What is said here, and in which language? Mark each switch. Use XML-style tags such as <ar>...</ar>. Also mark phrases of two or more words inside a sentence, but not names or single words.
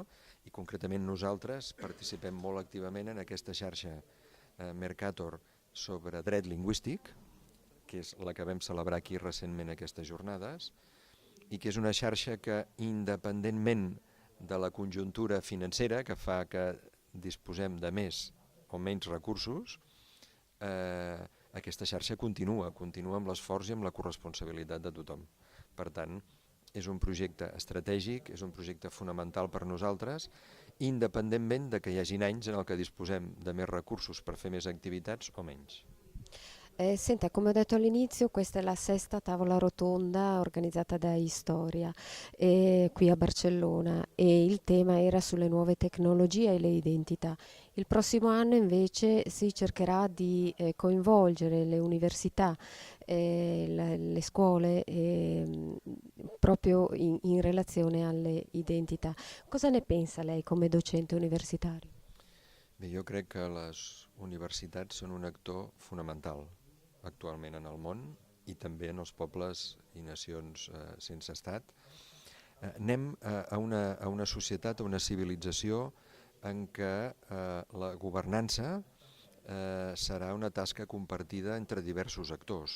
<ca>I concretament nosaltres participem molt activament en aquesta xarxa Mercator sobre dret lingüístic, que és la que vam celebrar aquí recentment aquestes jornades, i que és una xarxa que, independentment de la conjuntura financera, que fa que disposem de més o menys recursos, aquesta xarxa continua amb l'esforç i amb la corresponsabilitat de tothom. Per tant, és un projecte estratègic, és un projecte fonamental per nosaltres, independentment de que hi hagin anys en el que disposem de més recursos per fer més activitats o menys.</ca> <it>Senta, come ho detto all'inizio, questa è la sesta tavola rotonda organizzata da Istoria qui a Barcellona e il tema era sulle nuove tecnologie e le identità. Il prossimo anno invece si cercherà di coinvolgere le università, le scuole proprio in relazione alle identità. Cosa ne pensa lei come docente universitario?</it> <ca>Bé, jo crec que les universitats són un actor fonamental actualment en el món i també en els pobles i nacions sense estat. Anem a una societat, a una civilització en què la governança serà una tasca compartida entre diversos actors.</ca>